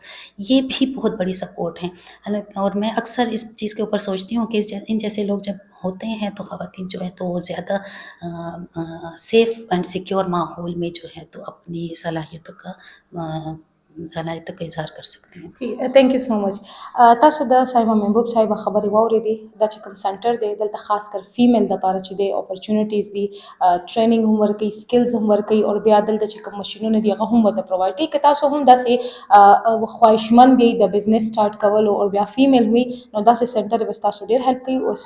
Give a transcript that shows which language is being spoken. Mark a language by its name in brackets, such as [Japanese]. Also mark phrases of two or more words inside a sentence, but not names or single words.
[Urdu] یہ بھی بہت بڑی سپورٹ ہیں. اور میں اکثر اس چیز کے اوپر سوچتی ہوں کہ ان جیسے لوگ جب ہوتے ہیں تو خواتین جو ہے تو وہ زیادہ [English] safe and secure [Urdu] ماحول میں جو ہے تو اپنی صلاحیتوں کا اظہار کر سکتی ہیں. [English] جی thank you so much. [Pashto] تاسو د سایمه محبوب صاحب خبرې واورېدې. دا چې کوم سنټر دی دلته خاص کر فیمیل دپاره چې دی اپرچونیټیز دي, ټریننګ هم ورکوي, سکلز هم ورکوي, او بیا دلته چې کوم مشینونه دي هغه هم ورته پرووایډ کوي. که تاسو هم داسې خواهشمند یئ د [English] business start [Pashto] کولو او بیا فیمیل وي نو داسې سنټر به ستاسو ډېر هیلپ کوي.